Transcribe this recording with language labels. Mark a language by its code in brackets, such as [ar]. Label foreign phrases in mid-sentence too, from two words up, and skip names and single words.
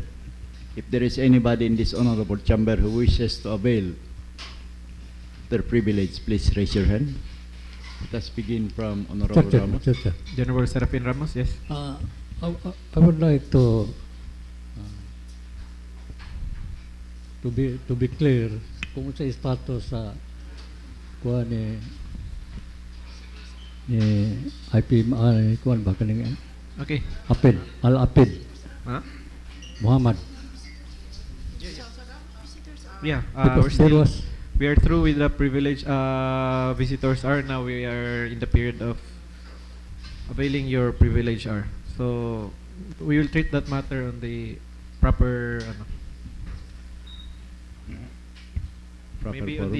[en] If there is anybody in this honorable chamber who wishes to avail their privilege, please raise your hand. Let us begin from Honorable Ramos. General Serafin Ramos, yes. I would like to be clear [ceb] kung sa status sa kuha ni IP kuha ba kaning [en] Okay. Al-Hafid Huh? Muhammad. Yeah, Because we're still We are through with the privilege visitors are. Now we are in the period of availing your privilege are. So we will treat that matter on the proper maybe on